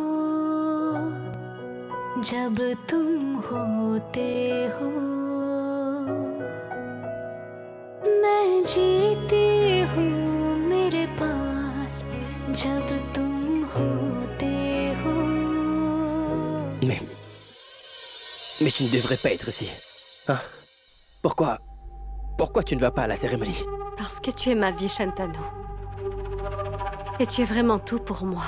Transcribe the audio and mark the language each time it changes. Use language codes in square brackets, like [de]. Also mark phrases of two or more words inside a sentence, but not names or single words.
[hi] जब तुम होते हो, मैं जीती हूँ मेरे पास, जब तुम होते हो। [fr] Mais tu ne devrais pas être ici. Hein? Pourquoi tu ne vas pas à la cérémonie? Parce que tu es ma vie, Shantanu. Et tu es vraiment tout pour moi.